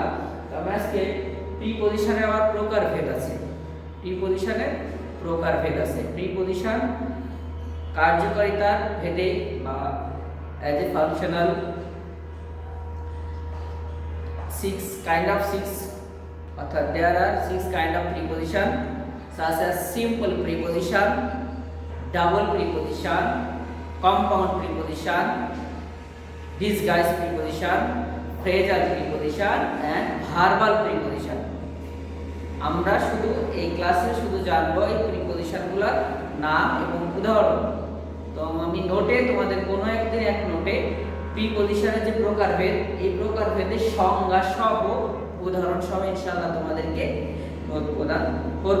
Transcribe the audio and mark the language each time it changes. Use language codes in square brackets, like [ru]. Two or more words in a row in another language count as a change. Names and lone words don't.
[bn] তবে আজকে প্রিপজিশনের আবার প্রকারভেদ আছে। প্রিপজিশনের প্রকারভেদ আছে। প্রিপজিশন কার্যকারিতার ভেদে বা [en] as a functional অর্থাৎ there are 6 kind of preposition such as simple preposition, double preposition, compound preposition, disguise preposition, phrasal preposition and verbal preposition. [bn] আমরা শুধু এই ক্লাসে শুধু জানবো এই প্রিপজিশনগুলোর নাম এবং উদাহরণ। তো আমি নোটে তোমাদের কোনো একদিন এক নোটে প্রিপজিশনের যে প্রকারভেদ, এই প্রকারভেদের সংজ্ঞা সহ উদাহরণ সহ ইনশাআল্লাহ তোমাদেরকে নোট প্রদান করব।